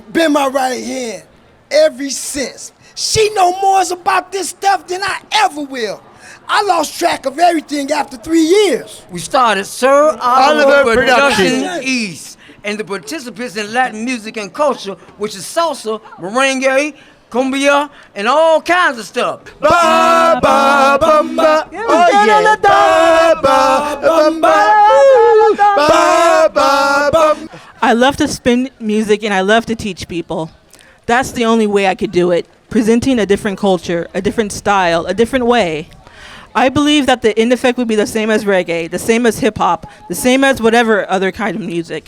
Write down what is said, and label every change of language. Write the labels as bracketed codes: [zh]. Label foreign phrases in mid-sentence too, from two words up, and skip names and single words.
[en] Been my right hand ever since. She know more about this stuff than I ever will. I lost track of everything after 3 years. We started Sir Oliver Productions Productions East, and the participants in Latin music and culture, which is salsa, merengue, cumbia, and all kinds of stuff. Ba ba bum ba. Oh yeah. Ba ba bum ba. Ba ba bum. I love to spin music and I love to teach people. That's the only way I could do it. Presenting a different culture, a different style, a different way. I believe that the end effect would be the same as reggae, the same as hip hop, the same as whatever other kind of music.